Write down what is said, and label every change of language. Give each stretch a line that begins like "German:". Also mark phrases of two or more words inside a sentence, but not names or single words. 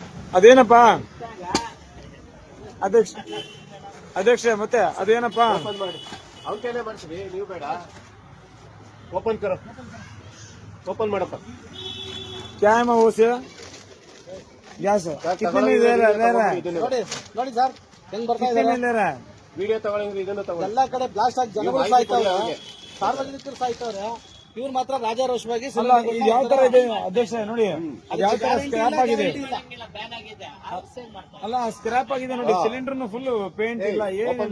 Kannada: ಅದೇನಪ್ಪ ಅಧ್ಯಕ್ಷ ಮತ್ತೆ ಅದೇನಪ್ಪ ಅವ್ನ ಕೈಲೇ ಮಾಡಿಸ್ರಿ, ನೀವು ಬೇಡ.
Hindi: ओपन करो,
Kannada: ಓಪನ್ ಮಾಡಪ್ಪ.
Hindi: क्या है वो से गैस कितने में दे रहा है?
Kannada: ನೋಡಿ ಸರ್ ಹೆಂಗ್ ಬರ್ತಾ
Hindi: कितने में ले रहा है?
Kannada: ವಿಡಿಯೋ ತಗೊಳ್ಳಂಗ್ರಿ, ಇದನ್ನ ತಗೊಳ್ಳಿ. ಎಲ್ಲಾ ಕಡೆ ಬ್ಲಾಸ್ಟ್ ಆಗಿ ಜನಗಳು ಸಾಯ್ತವ್ರೆ, ಸಾರ್ವಜನಿಕರು ಸಾಯ್ತವ್ರೆ. ಇವ್ರು ಮಾತ್ರ ರಾಜಾರೋಷವಾಗಿ ಅಲ್ಲ ಇದು ಯಾವ ತರ ಇದೆ ಅಧ್ಯಕ್ಷ ನೋಡಿ, ಯಾವ ತರ ಸ್ಕ್ರಾಪ್ ಆಗಿದೆ. ಅಲ್ಲ ಸ್ಕ್ರಾಪ್ ಆಗಿದೆ ನೋಡಿ, ಸಿಲಿಂಡರ್ ಫುಲ್ ಪೇಂಟ್ ಇಲ್ಲ, ಏನಿಲ್ಲ.